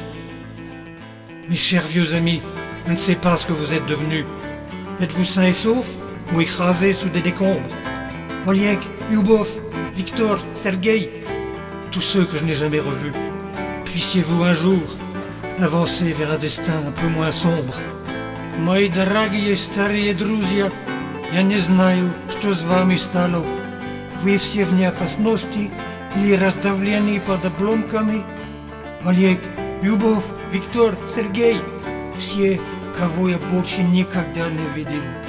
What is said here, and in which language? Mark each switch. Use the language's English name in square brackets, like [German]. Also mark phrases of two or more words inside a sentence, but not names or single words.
[French] Mes chers vieux amis, je ne sais pas ce que vous êtes devenus. Êtes-vous sains et saufs ou écrasés sous des décombres? Oleg, Lyubov, Victor, Sergueï, tous ceux que je n'ai jamais revus, puissiez-vous un jour avancer vers un destin un peu moins sombre. [Russian] Мои дорогие старые друзья, я не знаю, что с вами стало. Вы все в неопасности или раздавлены под обломками. Олег, Любовь, Виктор, Сергей, все, кого я больше никогда не видел.